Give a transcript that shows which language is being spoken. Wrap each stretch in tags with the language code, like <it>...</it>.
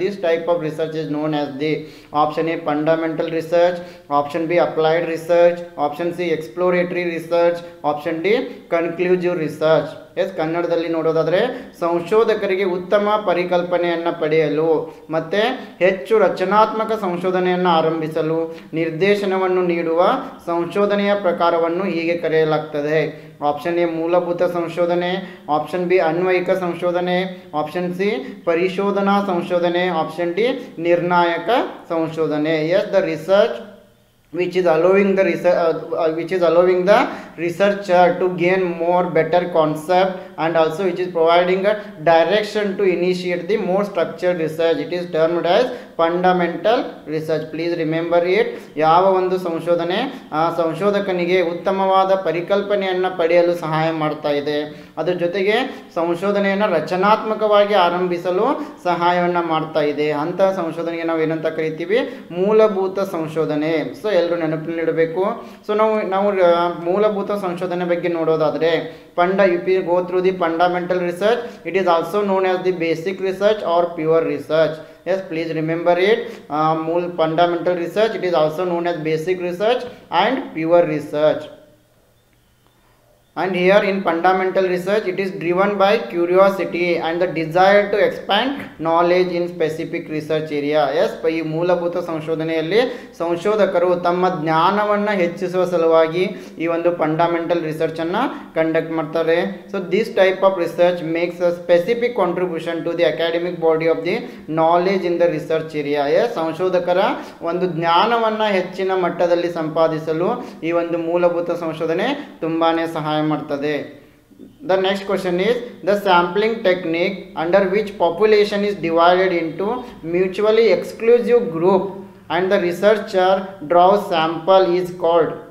<en>This type of research is known as the option A fundamental research, option B applied research, option C exploratory research, option D conclusive research.</en> <kn>S, ಕನ್ನಡದಲ್ಲಿ ನೋಡೋದಾದರೆ ಸಂಶೋಧಕರಿಗೆ ಉತ್ತಮ ಪರಿಕಲ್ಪನೆಯನ್ನು ಪಡೆಯಲು ಮತ್ತು ಹೆಚ್ಚು ರಚನಾತ್ಮಕ ಸಂಶೋಧನೆಯನ್ನು ಆರಂಭಿಸಲು ನಿರ್ದೇಶನವನ್ನು ನೀಡುವ ಸಂಶೋಧನೆಯ ಪ್ರಕಾರವನ್ನು ಹೀಗೆ ಕರೆಯಲಾಗ್ತದೆ. ಆಪ್ಷನ್ ಎ ಮೂಲಭೂತ ಸಂಶೋಧನೆ, ಆಪ್ಷನ್ ಬಿ ಅನ್ವಯಿಕ ಸಂಶೋಧನೆ, ಆಪ್ಷನ್ ಸಿ ಪರಿಶೋಧನಾ ಸಂಶೋಧನೆ, ಆಪ್ಷನ್ ಡಿ ನಿರ್ಣಾಯಕ ಸಂಶೋಧನೆ.</kn> <en>Yes, the research which is allowing the researcher to gain more better concept, and also which is providing a direction to initiate the more structured research. It is termed as fundamental research. Please remember it.</en> <kn>ಯಾವ ಒಂದು ಸಂಶೋಧನೆ ಸಂಶೋಧಕನಿಗೆ ಉತ್ತಮವಾದ ಪರಿಕಲ್ಪನೆಯನ್ನು ಪಡೆಯಲು ಸಹಾಯ ಮಾಡ್ತಾ ಇದೆ, ಅದರ ಜೊತೆಗೆ ಸಂಶೋಧನೆಯನ್ನು ರಚನಾತ್ಮಕವಾಗಿ ಆರಂಭಿಸಲು ಸಹಾಯವನ್ನು ಮಾಡ್ತಾ ಇದೆ, ಅಂತಹ ಸಂಶೋಧನೆಗೆ ನಾವು ಏನಂತ ಕರಿತೀವಿ? ಮೂಲಭೂತ ಸಂಶೋಧನೆ. ಸೊ ಎಲ್ಲರೂ ನೆನಪಿನಲ್ಲಿಡಬೇಕು. ಸೊ ನಾವು ಮೂಲಭೂತ ಸಂಶೋಧನೆ ಬಗ್ಗೆ ನೋಡೋದಾದರೆ</kn> <en>if you go through the fundamental research, it is also known as the basic research or pure research. Yes, please remember it. Fundamental research, it is also known as basic research and pure research. And here in fundamental research, it is driven by curiosity and the desire to expand knowledge in specific research area.</en> <kn>Yes, ಈ ಮೂಲಭೂತ ಸಂಶೋಧನೆಯಲ್ಲಿ ಸಂಶೋಧಕರು ತಮ್ಮ ಜ್ಞಾನವನ್ನು ಹೆಚ್ಚಿಸುವ ಸಲುವಾಗಿ ಈ ಒಂದು ಫಂಡಮೆಂಟಲ್ ರಿಸರ್ಚನ್ನು ಕಂಡಕ್ಟ್ ಮಾಡ್ತಾರೆ.</kn> <en>So this type of research makes a specific contribution to the academic body of the knowledge in the research area.</en> <kn>S, ಸಂಶೋಧಕರ ಒಂದು ಜ್ಞಾನವನ್ನು ಹೆಚ್ಚಿನ ಮಟ್ಟದಲ್ಲಿ ಸಂಪಾದಿಸಲು ಈ ಒಂದು ಮೂಲಭೂತ ಸಂಶೋಧನೆ ತುಂಬಾ ಸಹಾಯ ಮಾಡ್ತದೆ.</kn> <en>The next question is the sampling technique under which population is divided into mutually exclusive group and the researcher draws sample is called.</en>